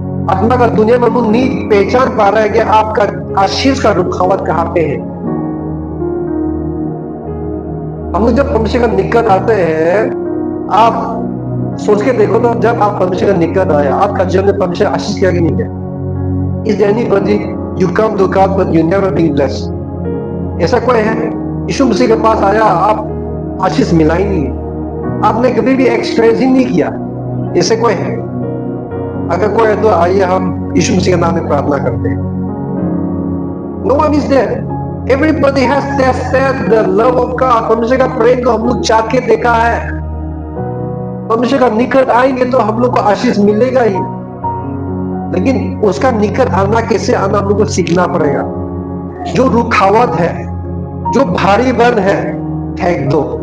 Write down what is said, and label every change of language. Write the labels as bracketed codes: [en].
[hi] आत्मा का दुनिया में हम लोग नहीं पहचान पा रहे हैं कि आपका आशीष का रुकावट कहां पे है। हम लोग जब परमेश्वर का निकट आते हैं, आप सोच के देखो तो जब आप परमेश्वर का निकट आए, आपका जीवन में परमेश्वर आशीष किया कि नहीं किया? [en] Is there anybody you come to God but you never been blessed? [hi] ऐसा कोई है? यीशु मसीह के पास आया, आप आशीष मिला ही नहीं, आपने कभी भी एक्सपीरियंस ही नहीं किया, ऐसे कोई है? अगर कोई है तो आइए हम यीशु मसीह के नाम में प्रार्थना करते हैं। [en] No one is there. Everybody has tasted the love of God. [hi] परमेश्वर का प्रेम को हम लोग चाख के देखा है। परमेश्वर का निकट आएंगे तो हम लोग को आशीष मिलेगा ही, लेकिन उसका निकट आना कैसे आना हम लोग को सीखना पड़ेगा। जो रुकावट है, जो भारी बन है, फेंक दो।